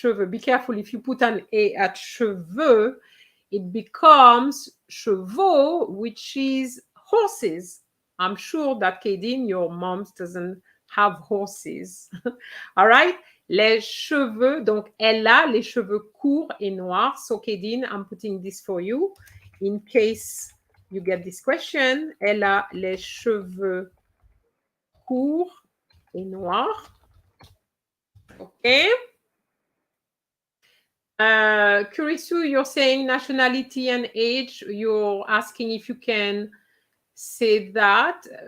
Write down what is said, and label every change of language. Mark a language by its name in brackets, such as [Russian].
[English] Be careful if you put an A at cheveux, it becomes chevaux, which is horses. I'm sure that Kadeen, your mom doesn't have horses. All right? [French] Les cheveux, donc elle a les cheveux courts et noirs. [English] So Kadeen, I'm putting this for you in case you get this question. [French] Elle a les cheveux courts et noirs. [English] Okay. Kurisu, you're saying nationality and age. You're asking if you can say that.